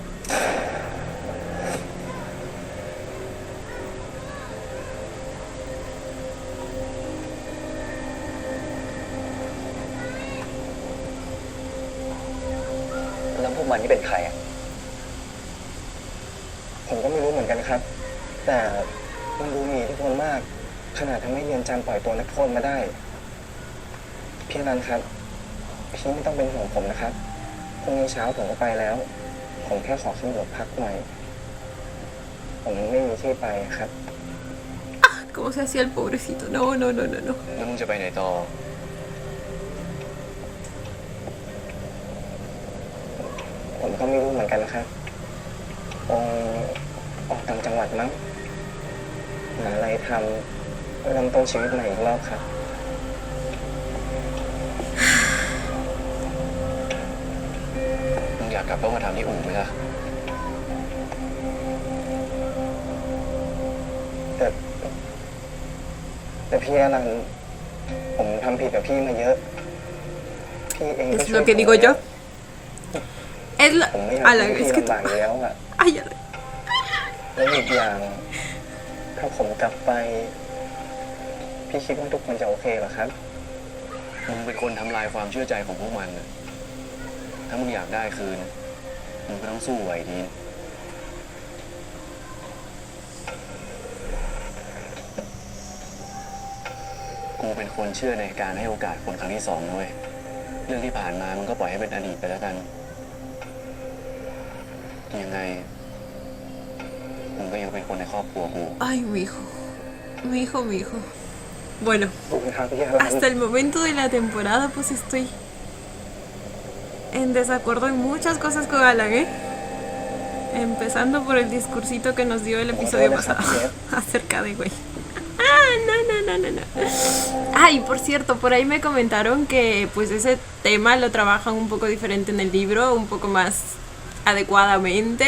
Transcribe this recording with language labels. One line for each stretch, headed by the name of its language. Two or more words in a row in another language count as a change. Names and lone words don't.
Thai: แล้วพวกมันนี่เป็นใครอ่ะผมก็ไม่รู้เหมือนกันครับแต่มันดู มีอิทธิพลมากขนาดทำให้เรือนจำปล่อยตัวนักโทษมาได้พี่อนันต์ครับพี่ไม่ต้องเป็นห่วงผมนะครับพรุ่งนี้เช้าผมก็ไปแล้วผมแค่ขอขึ้นรถพักหน่อยผมไม่มีที่ไปครับ
Spanish: ¿Cómo se hacía el pobrecito? No.
Thai: แล้วมึงจะไปไหนต่อ ผมก็ไม่รู้เหมือนกันครับออกต่างจังหวัดมั้งหาอะไรทำเริ่มต้นชีวิตใหม่อีกรอบครับ มึงอยากกลับต้องมาทำที่อู่ไหมล่ะ แต่พี่อนันต์ผมทำผิดกับพี่มาเยอะพี่เองก็
Spanish: Es
Thai: ช่วย
Spanish: lo que digo yo. Es lo...
Thai: ผมไม่อยาก
Spanish: Alan,
Thai: ให้
Spanish: es
Thai: พี่
Spanish: que...
Thai: ลำบากอยู่แล้วอะ
Spanish: Ay, Alan.
Thai: แล้วอีกอย่างคถ้าผมกลับไป พี่คิดว่าทุกคนจะโอเคเหรอครับ มึงเป็นคนทำลายความเชื่อใจของพวกมันน่ะถ้ามึงอยากได้คืน มึงก็ต้องสู้ไหวดีนกูเป็นคนเชื่อในการให้โอกาสคนครั้งที่สองนะเว้ยเรื่องที่ผ่านมามึงก็ปล่อยให้เป็นอดีตไปแล้วกัน ยังไง มึงก็ยังเป็นคนในครอบครัวกู
Spanish: Ay, mi hijo. Mi hijo, mi hijo. Bueno,
Thai: ขอบคุณครับพี่อลัน
Spanish: hasta el momento de la temporada, pues estoy en desacuerdo en muchas cosas con Alan, ¿eh? Empezando por el discursito que nos dio el episodio pasado acerca de güey. No. Ay, por cierto, por ahí me comentaron que pues ese tema lo trabajan un poco diferente en el libro, un poco más adecuadamente.